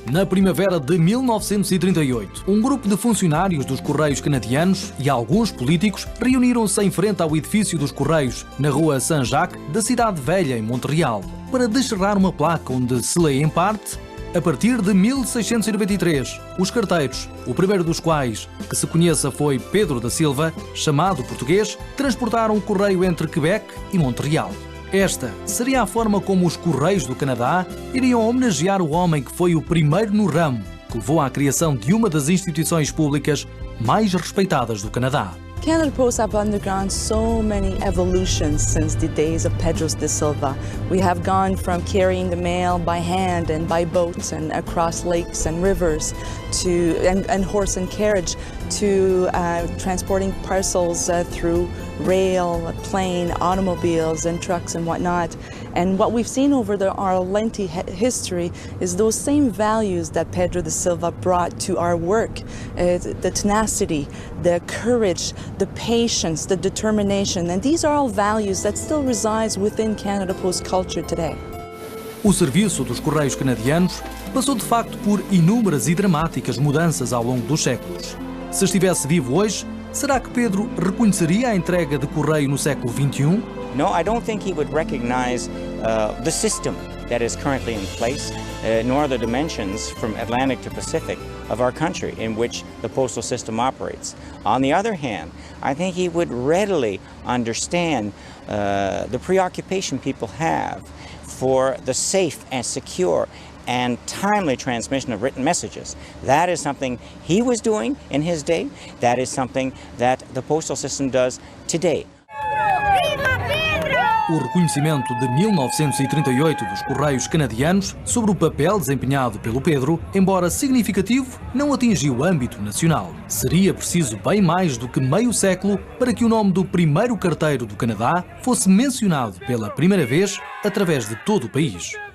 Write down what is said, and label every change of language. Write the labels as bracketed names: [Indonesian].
[Portuguese] Na primavera de 1938, um grupo de funcionários dos Correios canadianos e alguns políticos reuniram-se em frente ao edifício dos Correios, na rua Saint-Jacques, da Cidade Velha, em Montreal, para descerrar uma placa onde se lê em parte: a partir de 1693, os carteiros, o primeiro dos quais que se conheça foi Pedro da Silva, chamado português, transportaram o correio entre Quebec e Montreal. Esta seria a forma como os Correios do Canadá iriam homenagear o homem que foi o primeiro no ramo, que levou à criação de uma das instituições públicas mais respeitadas do Canadá. [English] Canada Post have undergone so many evolutions since the days of Pedro da Silva. We have gone from carrying the mail by hand and by boat and across lakes and rivers to and horse and carriage to transporting parcels through rail, plane, automobiles and trucks and whatnot. And what we've seen over our lengthy history is those same values that Pedro da Silva brought to our work, the tenacity, the courage, the patience, the determination, and these are all values that still resides within Canada Post culture today. [Portuguese] O serviço dos Correios canadianos passou de facto por inúmeras e dramáticas mudanças ao longo dos séculos. Se estivesse vivo hoje, será que Pedro reconheceria a entrega de correio no século XXI? [English] No, I don't think he would recognize the system that is currently in place, nor the dimensions from Atlantic to Pacific of our country in which the postal system operates. On the other hand, I think he would readily understand the preoccupation people have for the safe and secure and timely transmission of written messages. That is something he was doing in his day. That is something that the postal system does today. [Portuguese] Viva O reconhecimento de 1938 dos Correios Canadianos sobre o papel desempenhado pelo Pedro, embora significativo, não atingiu o âmbito nacional. Seria preciso bem mais do que meio século para que o nome do primeiro carteiro do Canadá fosse mencionado pela primeira vez através de todo o país.